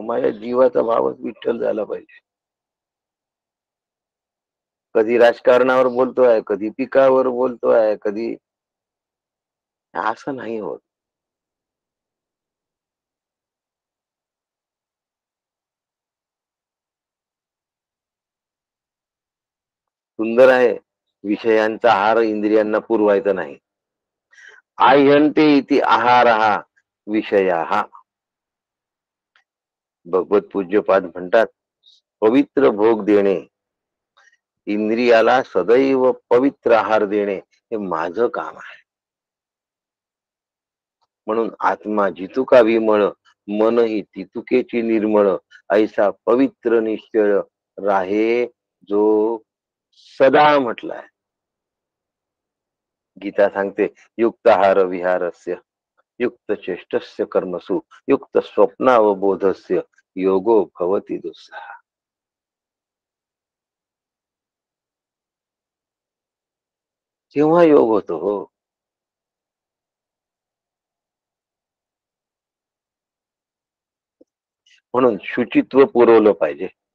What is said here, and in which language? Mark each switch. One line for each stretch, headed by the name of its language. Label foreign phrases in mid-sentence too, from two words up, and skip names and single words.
Marathi: माझ्या जीवाचा भावच विठ्ठल झाला पाहिजे. कधी राजकारणावर बोलतोय, कधी पिकावर बोलतोय, कधी असं नाही होत. सुंदर आहे. विषयांचा आहार इंद्रियांना पुरवायचा नाही.
Sanskrit: आह्यन्ते इति आहारहा विषयाः.
Marathi: भगवत पूज्यपाद म्हणतात, पवित्र भोग देणे, इंद्रियाला सदैव पवित्र आहार देणे हे माझं काम आहे. म्हणून आत्मा जितुका विमळ, मन ही तितुकेची निर्मळ, ऐसा पवित्र निश्चय राहे जो सदा म्हटलाय. गीता सांगते,
Sanskrit: युक्त आहार विहारस्य, युक्त चेष्टस्य कर्मसु, युक्त स्वप्नावबोधस्य योगो भवति दुस्सहा.
Marathi: केव्हा योग होतो हो? म्हणून शुचित्व पुरवलं पाहिजे.